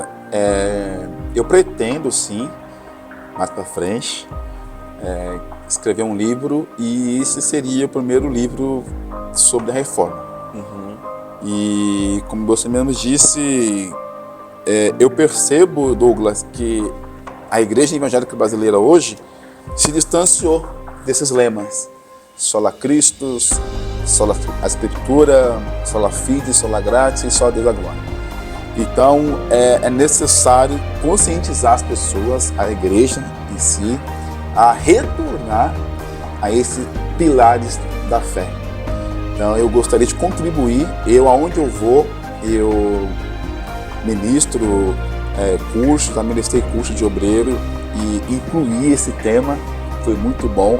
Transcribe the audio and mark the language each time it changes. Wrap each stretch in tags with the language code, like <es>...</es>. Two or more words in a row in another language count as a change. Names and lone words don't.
<pt>Eu pretendo, sim, mais para frente, escrever um livro, e esse seria o primeiro livro sobre a reforma. E como você mesmo disse, eu percebo, Douglas, que a igreja evangélica brasileira hoje se distanciou desses lemas:</pt> <la>Sola Christus, Sola Escritura, Sola Fide, Sola Gratia</la> <pt>e Só Deus a glória. Então é necessário conscientizar as pessoas, a igreja em si, a retornar a esses pilares da fé. Então eu gostaria de contribuir. Aonde eu vou, eu ministro cursos, já ministrei curso de obreiro, e incluir esse tema foi muito bom.</pt>